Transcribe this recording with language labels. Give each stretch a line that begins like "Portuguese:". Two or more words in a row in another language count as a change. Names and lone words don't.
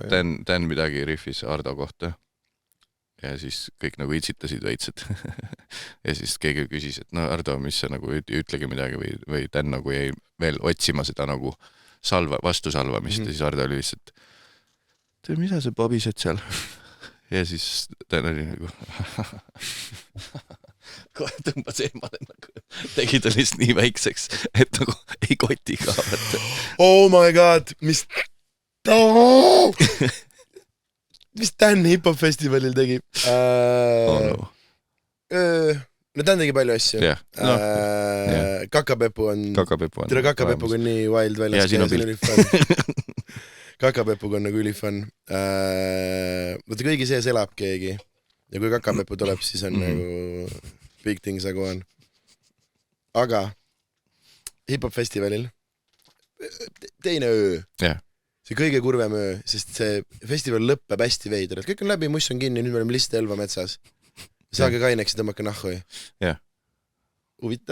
Estonian: Dan midagi riffis Ardo kohta ja siis kõik nagu itsitasid veitsed ja siis keegi küsis, et no Ardo, mis sa nagu ütlegi midagi või Dan nagu jäi veel otsima seda nagu vastusalvamist ja siis Ardo oli lihtsalt mida sa pabised seal ja siis Dan oli nagu kohe tõmbas eemale nagu tegi ta lihtsalt nii väikseks, et nagu ei koti ka võtta.
English: Oh my god,
Estonian: mis Dan hip-hop festivalil tegi? No, Dan tegi palju asju. Kakapepu on Kakapepuga on nii wild väljas. Kakapepuga on nagu ülifun. Võtta kõigi sees elab keegi. Ja kui Kakapepu tuleb, siis on nagu
English: big things
Estonian: nagu on. Aga hip-hop festivalil teine öö. See kõige kurvem öö, sest see festival lõppeb hästi veider. Kõik on läbi, muss on kinni, nüüd me oleme lihtsalt Elva metsas. Saage kaineks ja tõmmake nahhu. Huvitav.